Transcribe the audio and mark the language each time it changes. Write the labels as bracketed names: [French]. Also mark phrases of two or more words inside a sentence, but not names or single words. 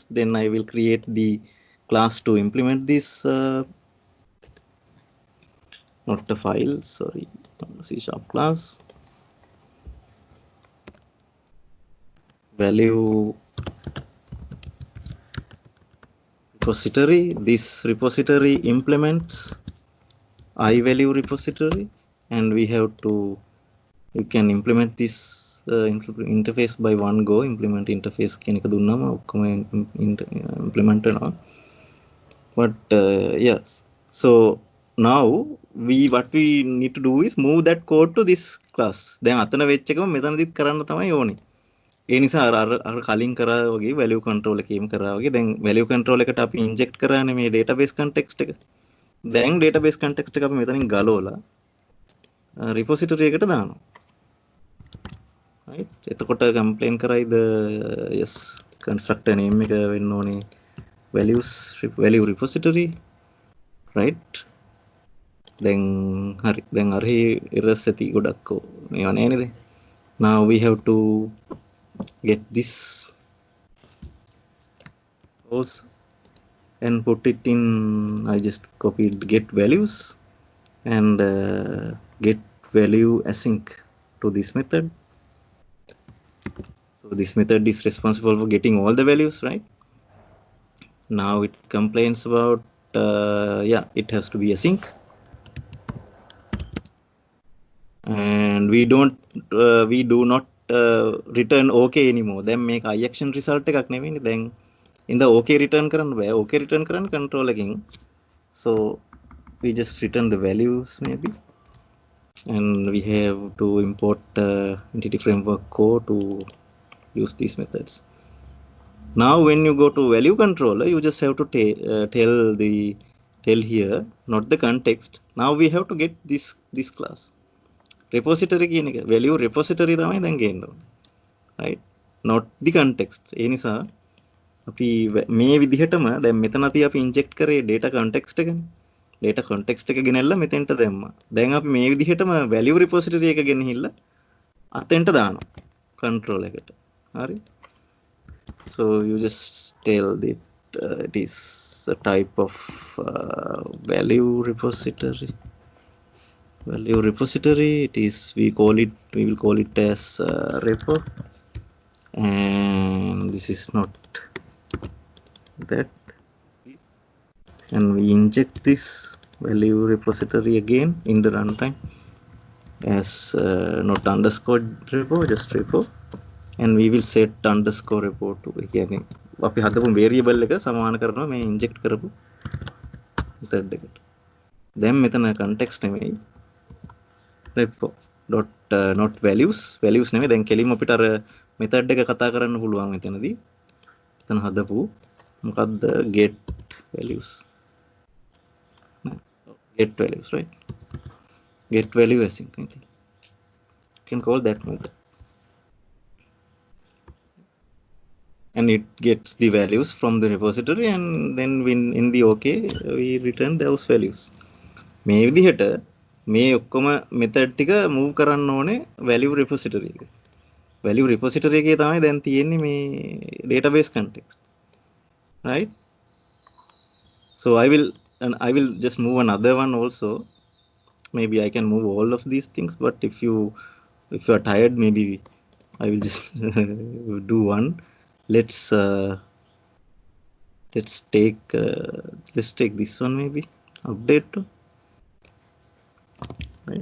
[English] Then I will create the class to implement this not the file, sorry, C# class value repository. This repository implements I value repository, and we have to, you can implement this interface by one go. Implement interface [Sinhala] කෙනෙක් දුන්නම ඔක්කොම implement වෙනවා. [English] But yes, so now what we need to do is move that code to this class. [Sinhala] දැන් අතන වෙච්ච එකම මෙතනදිත් කරන්න තමයි ඕනේ. ඒ නිසා අර කලින් කරා වගේ [English] value control [Sinhala] එකේම කරා වගේ දැන් [English] value control [Sinhala] එකට අපි inject කරානේ මේ [English] database context [Sinhala] එක. දැන් [English] database context [Sinhala] එක අපි මෙතනින් ගලවලා repository එකට දානවා. right? එතකොට complain කරයිද [English] yes constructor name [Sinhala] එක වෙන්න ඕනේ [English] value repository, right? [Sinhala] then hari then hari errors ඇති ගොඩක් මේවා නේද? [English] Now we have to get this also and put it in. I just copied get values and get value async to this method. So this method is responsible for getting all the values, right? Now it complains about yeah, it has to be async, and we do not return okay anymore. Then make I action result [Sinhala] එකක් නෙවෙයිනේ. [English] then in the okay return [Sinhala] කරන්න බෑ. [English] okay return [Sinhala] කරන්න control එකකින්. [English] So we just return the values maybe, and we have to import entity framework code to use these methods. Now when you go to value controller, you just have to tell here not the context. Now we have to get this class repository [Sinhala] කියන එක [English] value repository [Sinhala] තමයි දැන් ගේන්න ඕනේ, [English] right? not the context. [Sinhala] ඒ නිසා අපි මේ විදිහටම දැන් මෙතනදී අපි inject කරේ [English] data context [Sinhala] එකනේ. [English] data context [Sinhala] එක ගෙනල්ලා මෙතෙන්ට දැම්මා. දැන් අපි මේ විදිහටම [English] value repository [Sinhala] එක ගෙනහිල්ලා අතෙන්ට දානවා control එකට. හරි? [English] So you just tell that it is a type of value repository. Value repository. It is we will call it as repo, and this is not that. And we inject this value repository again in the runtime as not underscore repo, just repo, and we will set underscore repo to [Sinhala] කියන්නේ අපි හදපු variable එක සමාන කරනවා මේ inject කරපු method එකට. දැන් මෙතන context නෙමෙයි [English] repo dot not values [Sinhala] නෙමෙයි. දැන් කෙලින්ම අපිට අර method එක කතා කරන්න පුළුවන් මෙතනදී. එතන හදපු මොකද්ද [English] get values, right? Get value async. Okay. You can call that method, and it gets the values from the repository, and then when in the okay we return those values. [Sinhala] මේ විදිහට මේ ඔක්කොම method ටික move කරන්න ඕනේ [English] value repository [Sinhala] එක. [English] value repository [Sinhala] එකේ තමයි දැන් තියෙන්නේ මේ [English] database context, right? So I will just move another one also. Maybe I can move all of these things, but if you are tired, maybe I will just do one. Let's take this one, maybe update, right?